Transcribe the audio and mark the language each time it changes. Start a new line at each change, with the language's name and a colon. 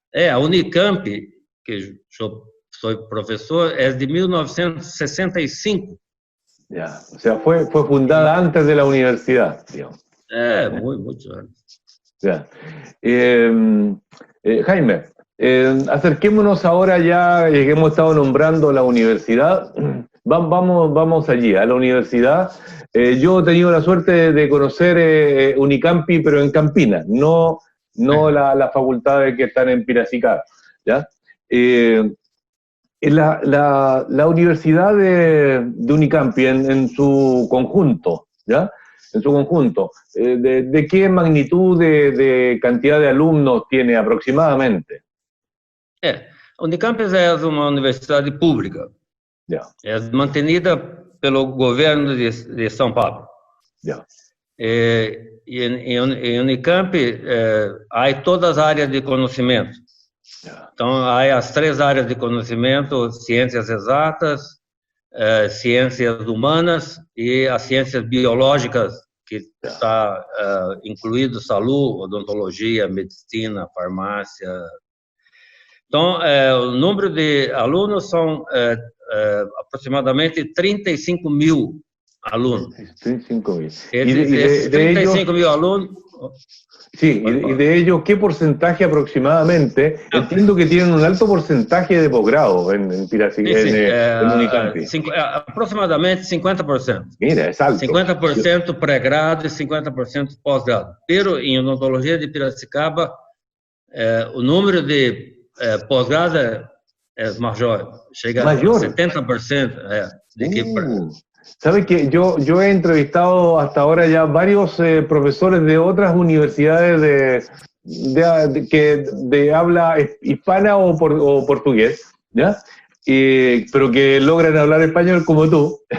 Portuguese: A Unicamp, que eu sou professor, é de 1965.
Spanish: Ya. O sea, fue fundada antes de la universidad, digamos.
Portuguese: Muitos anos.
Spanish: Ya. Jaime, acerquémonos ahora ya, que hemos estado nombrando la universidad, vamos allí, a la universidad. Yo he tenido la suerte de conocer Unicampi, pero en Campinas, no las facultades que están en Piracicaba, ¿ya? La universidad de Unicampi en su conjunto, ¿ya? En su conjunto, ¿de qué magnitud de cantidad de alumnos tiene aproximadamente?
Portuguese: Unicamp é uma universidade pública.
Spanish: Ya.
Portuguese: É mantenida pelo governo de São Paulo.
Spanish: Ya.
Portuguese: Em Unicamp há todas as áreas de conhecimento.
Spanish: Ya.
Portuguese: Então, há as 3 áreas de conhecimento: ciências exatas, ciências humanas e as ciências biológicas, que está incluído saúde, odontologia, medicina, farmácia. Então, o número de alunos são aproximadamente 35 mil alunos. 35 mil. Esses 35 mil alunos...
Spanish: Sí, y de ellos, ¿qué porcentaje aproximadamente? Entiendo que tienen un alto porcentaje de posgrado en Unicamp.
Portuguese: Aproximadamente 50%.
Spanish: Mira, es alto.
Portuguese: 50% pré-grado e 50% pós-grado. Pero em odontologia de Piracicaba, o número de pós-grado é maior, chega a 70%.
Spanish: ¿Sabes qué? Yo he entrevistado hasta ahora ya varios profesores de otras universidades de habla hispana o portugués, ¿ya? Pero que logran hablar español como tú.